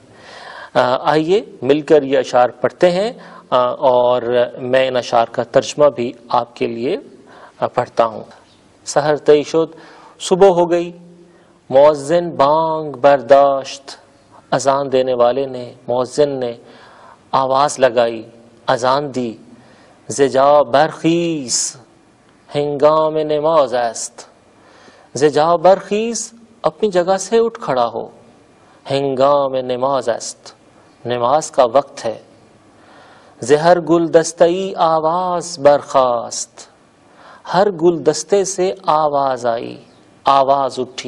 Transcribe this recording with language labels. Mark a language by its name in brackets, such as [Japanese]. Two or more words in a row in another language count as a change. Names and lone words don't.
[Urdu] آئیے مل کر یہ اشعار پڑھتے ہیں اور میں ان اشعار کا ترجمہ بھی آپ کے لیے پڑھتا ہوں. [Persian] سحر طے شد، [Urdu] صبح ہو گئی، [Persian] مؤذن بانگ برداشت. [Urdu] اذان دینے والے نے، مؤذن نے آواز لگائی، اذان دی. [Persian] زجا برخیز ہنگام نماز است. زجا برخیز، [Urdu] اپنی جگہ سے اٹھ کھڑا ہو. [Persian] ہنگام نماز است، [Urdu] نماز کا وقت ہے. [Persian] زہر گلدستئی آواز برخاست، [Urdu] ہر گلدستے سے آواز آئی، آواز اٹھی.